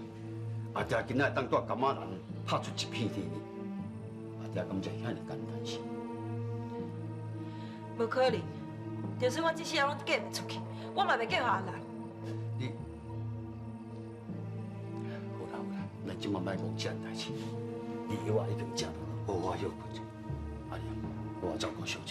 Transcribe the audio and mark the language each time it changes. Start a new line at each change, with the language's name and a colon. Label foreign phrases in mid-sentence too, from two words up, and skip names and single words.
Min Nan Chinese: 阿爹今仔当带甘仔人拍出一片天呢，阿爹敢就遐尼简单是？无可能，就算我这世人拢嫁袂出去，我嘛袂嫁予阿南。你好啦好啦，咱即马莫讲这代志，你药啊一定食落，好好休困者。阿娘，我照顾小姐。